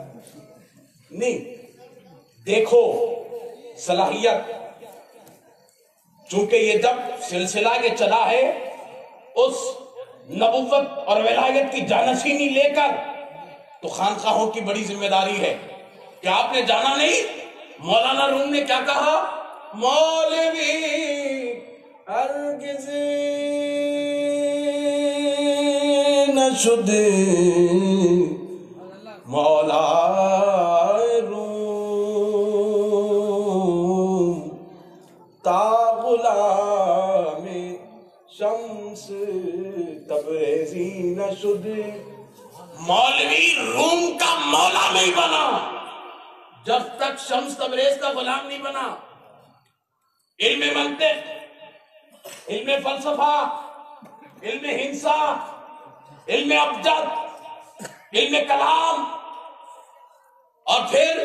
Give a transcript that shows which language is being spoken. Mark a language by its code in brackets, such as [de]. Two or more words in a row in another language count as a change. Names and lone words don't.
[ur] نہیں، دیکھو صلاحیت، چونکہ یہ جب سلسلہ کے چلا ہے اس نبوت اور ولایت کی جانشینی لے کر، تو خانقاہوں کی بڑی ذمہ داری ہے کہ آپ نے جانا نہیں مولانا روم نے کیا کہا، [fa] مولوی ہرگز نہ شد مولا روم تا غلام شمس تبریزی نہ شد۔ [ur] مولوی روم کا مولا نہیں بنا جب تک شمس تبریز کا غلام نہیں بنا۔ علم منطق، علم فلسفہ، علم ہندسہ، علم ابجد، علم کلام، اور پھر